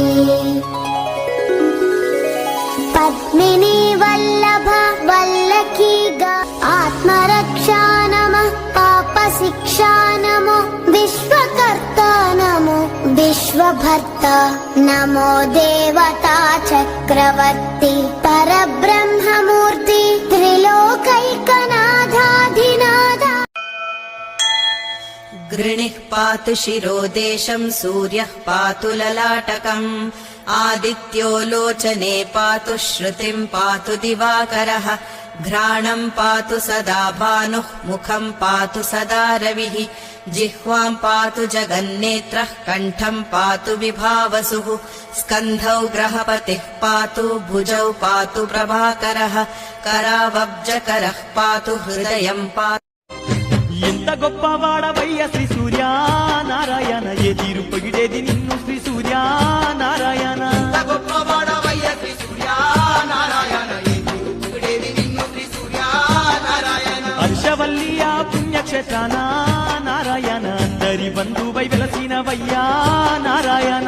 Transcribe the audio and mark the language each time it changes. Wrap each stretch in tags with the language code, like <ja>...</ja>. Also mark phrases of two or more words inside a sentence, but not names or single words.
<sa>పద్మిని వల్లభ వల్లకి గా ఆత్మరక్షా నమః పాప శిక్షా నమో విశ్వకర్త నమో విశ్వభర్త నమో దేవతా చక్రవర్తి పరబ్రహ్మమూర్తి త్రిలోకైకనాథాధినాథ गृणिः पातु शिरोदेशं सूर्यः पातु ललाटकम् आदित्यो लोचने पातु श्रुतिं पातु दिवाकरः घ्राणं पातु सदा भानुः मुखं पातु सदा रविः जिह्वां पातु जगन्नेत्रः कण्ठं पातु विभावसुः स्कन्धौ ग्रहपतिः पातु भुजौ पातु प्रभाकरः करावब्जकरः पातु हृदयं पातु</sa> <te>ఎంత గొప్పవాడవయ్య శ్రీ సూర్య నారాయణ ఎదిరు పొగిడేది నిన్ను శ్రీ సూర్య నారాయణ గొప్పవాడవయ్య శ్రీ సూర్య నారాయణ ఎదిరు పొగిడేది నిన్ను శ్రీ సూర్య నారాయణ హర్షవల్లియ పుణ్యక్షేత్రాన నారాయణ అందరి బంధువై వెలసినవయ్యా నారాయణ</te>